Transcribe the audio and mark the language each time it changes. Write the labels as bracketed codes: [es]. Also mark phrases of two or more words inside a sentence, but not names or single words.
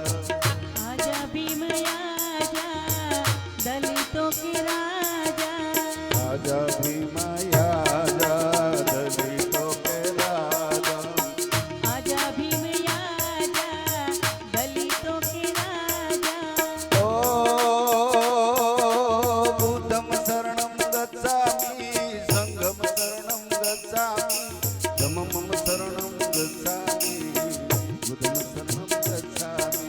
[hi] आजा भीम आजा दलितों के राजा राजा भीम आजा दलितों के राजा आजा भीम आजा दलितों के राजा [pi] ओ बुद्धं शरणं गच्छामि संघं शरणं गच्छामि धम्मं शरणं गच्छामि बुद्धं शरणं गच्छामि